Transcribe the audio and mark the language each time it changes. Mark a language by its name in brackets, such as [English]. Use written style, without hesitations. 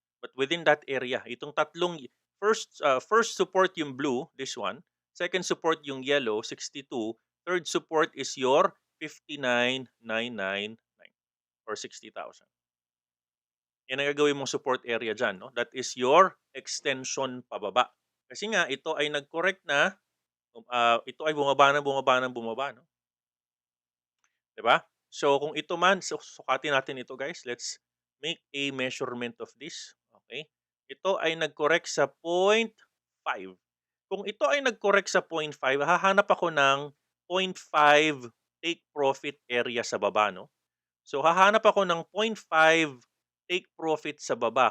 [English] But within that area, [Filipino] itong tatlong first support yung blue, this one. [English] Second support yung yellow, 62. Third support is your 59,999 or 60,000. [Filipino] Yan ang gagawin mong support area dyan, no? [English] That is your extension [Filipino] pababa. Kasi nga, ito ay nag-correct na, ito ay bumaba na bumaba na bumaba, no? 'Di ba? So kung ito man, sukatin natin ito guys. [English] Let's make a measurement of this. [Filipino] Okay? Ito ay nag-correct sa 0.5. Kung ito ay nag-correct sa 0.5, hahanap ako ng 0.5 take profit area sa baba, no? So hahanap ako ng 0.5 take profit sa baba.